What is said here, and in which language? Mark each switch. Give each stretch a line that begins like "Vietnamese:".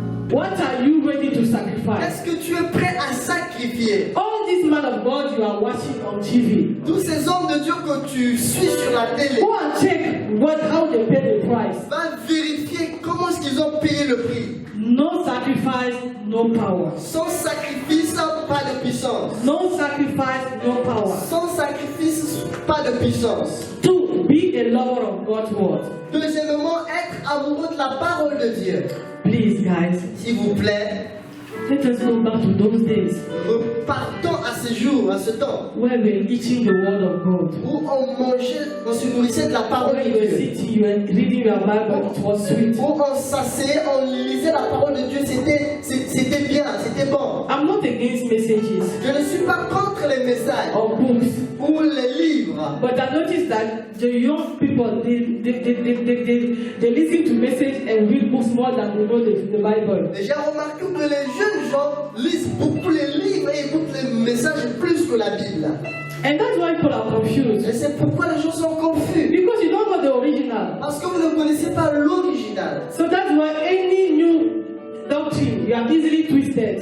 English: What are you ready to sacrifice?
French: Est-ce que tu es prêt à sacrifier?
English: All these men of God you are watching on TV.
French: Tous ces hommes de Dieu que tu suis sur la télé,
English: Go and check how they pay the price.
French: va vérifier comment est-ce qu'ils ont payé le prix.
English: No sacrifice, no power.
French: Sans sacrifice, pas de puissance.
English: No sacrifice, no power.
French: Sans sacrifice, pas de puissance.
English: 2, be a lover of God's word.
French: Deuxièmement, être amoureux de la parole de Dieu.
English: Please, guys,
French: S'il vous plaît,
English: let us go back to those days
French: repartons à ce jour, à ce temps,
English: where we were eating the word of God.
French: où on se nourrissait de la parole
English: When
French: de
English: you were
French: Dieu.
English: sitting, you were reading your Bible, it was sweet.
French: Où on s'asseyait, on lisait la parole de Dieu, c'était bien, c'était bon.
English: I'm not against messages
French: Je ne suis pas contre les messages
English: or books,
French: ou les livres.
English: but I noticed that the young people, they listen to message and read books more than they know the Bible.
French: Et j'ai remarqué que les jeunes gens lisent beaucoup les livres et écoutent les messages plus que la Bible.
English: And that's why people are confused.
French: Et c'est pourquoi les gens sont confus.
English: Because you don't know the original.
French: Parce que vous ne connaissez pas l'original.
English: So that's why any new doctrine, you are easily twisted.